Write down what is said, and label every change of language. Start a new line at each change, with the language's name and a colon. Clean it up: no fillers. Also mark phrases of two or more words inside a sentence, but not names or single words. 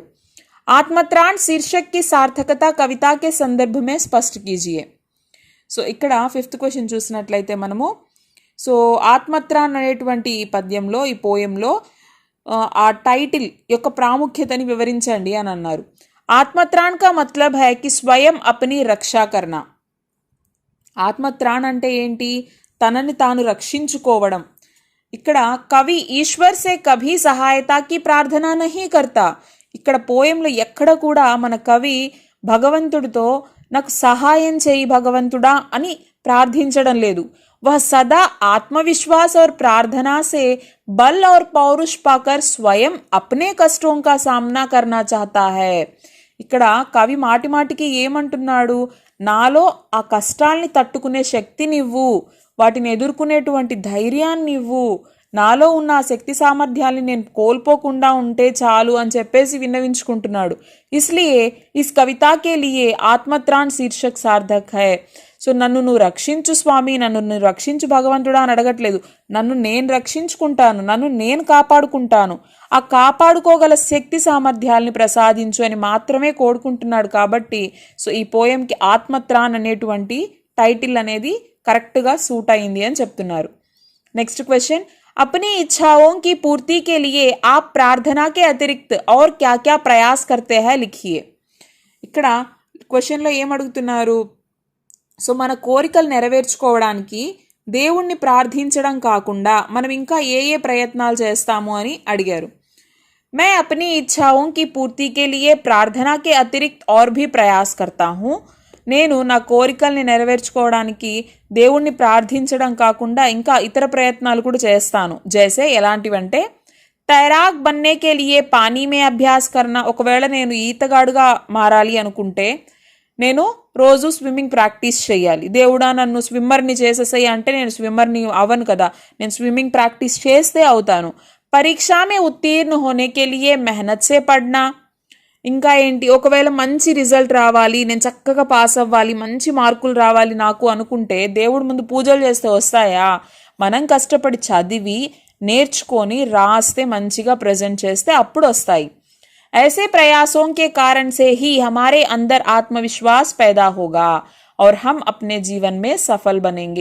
Hindi: आत्मत्राण शीर्षक की सार्थकता कविता के संदर्भ में स्पष्ट कीजिए.
Telugu: సో ఇక్కడ 5th క్వశ్చన్ చూసినట్లయితే మనము సో ఆత్మత్రాణ్ అనేటువంటి ఈ పద్యంలో, ఈ పోయంలో ఆ టైటిల్ యొక్క ప్రాముఖ్యతని వివరించండి అని అన్నారు.
Hindi: आत्मत्राण का मतलब है कि स्वयं अपनी रक्षा करना.
Telugu: ఆత్మత్రాణ్ అంటే ఏంటి? తనని తాను రక్షించుకోవడం.
Hindi: ఇక్కడ कवि ईश्वर से कभी सहायता की प्रार्थना नहीं करता.
Telugu: ఇక్కడ పోయంలో ఎక్కడ కూడా మన కవి భగవంతుడితో నాకు సహాయం చేయి భగవంతుడా అని ప్రార్థించడం లేదు.
Hindi: वह सदा आत्मविश्वास और प्रार्थना से बल और पौरुष पाकर स्वयं अपने कष्टों का सामना करना चाहता है.
Telugu: ఇక్కడ కవి మాటి మాటికి ఏమంటున్నాడు? నాలో ఆ కష్టాల్ని తట్టుకునే శక్తినివ్వు, వాటిని ఎదుర్కొనేటువంటి ధైర్యాన్నివ్వు, నాలో ఉన్న ఆ శక్తి సామర్థ్యాన్ని నేను కోల్పోకుండా ఉంటే చాలు అని చెప్పేసి విన్నవించుకుంటున్నాడు.
Hindi: इसलिए इस कविता के लिए आत्मत्राण शीर्षक सार्थक है.
Telugu: సో నన్ను నువ్వు రక్షించు స్వామి, నన్ను నువ్వు రక్షించు భగవంతుడా అని అడగట్లేదు. నన్ను నేను రక్షించుకుంటాను, నన్ను నేను కాపాడుకుంటాను, ఆ కాపాడుకోగల శక్తి సామర్థ్యాల్ని ప్రసాదించు అని మాత్రమే కోరుకుంటున్నాడు. కాబట్టి సో ఈ పోయంకి ఆత్మత్రాణ్ అనేటువంటి టైటిల్ అనేది కరెక్ట్గా సూట్ అయింది అని చెప్తున్నారు.
English: next question,
Hindi: अपनी इच्छाओं की पूर्ति के लिए आप प्रार्थना के अतिरिक्त और क्या क्या प्रयास करते हैं लिखिए.
Telugu: ఇక్కడ క్వశ్చన్లో ఏమడుగుతున్నారు? సో మన కోరికలు నెరవేర్చుకోవడానికి దేవుణ్ణి ప్రార్థించడం కాకుండా మనం ఇంకా ఏ ఏ ప్రయత్నాలు చేస్తాము అని అడిగారు.
Hindi: मैं अपनी इच्छाओं की पूर्ति के लिए प्रार्थना के अतिरिक्त और भी प्रयास करता हूँ.
Telugu: నేను నా కోరికల్ని నెరవేర్చుకోవడానికి దేవుణ్ణి ప్రార్థించడం కాకుండా ఇంకా ఇతర ప్రయత్నాలు కూడా చేస్తాను.
Hindi: జైసే ఎలాంటివంటే तैराक बनने के लिए पानी में अभ्यास करना.
Telugu: ఒకవేళ నేను ఈతగాడుగా మారాలి అనుకుంటే నేను రోజు
English: swimming practice
Telugu: చేయాలి. దేవుడా నన్ను స్విమ్మర్ని చేసేసాయి అంటే నేను స్విమ్మర్ని అవ్వను కదా, నేను
English: swimming practice
Telugu: చేస్తే అవుతాను.
Hindi: परीक्षा में उत्तीर्ण होने के लिए मेहनत से पढ़ना.
Telugu: ఇంకా ఏంటి, ఒకవేళ మంచి రిజల్ట్ రావాలి, నేను చక్కగా పాస్ అవ్వాలి, మంచి మార్కులు రావాలి నాకు అనుకుంటే దేవుడి ముందు పూజలు చేస్తే వస్తాయా? మనం కష్టపడి చదివి నేర్చుకొని రాస్తే మంచిగా ప్రజెంట్ చేస్తే అప్పుడు వస్తాయి.
Hindi: ऐसे प्रयासों के कारण से ही हमारे अंदर आत्मविश्वास पैदा होगा और हम अपने जीवन में सफल बनेंगे.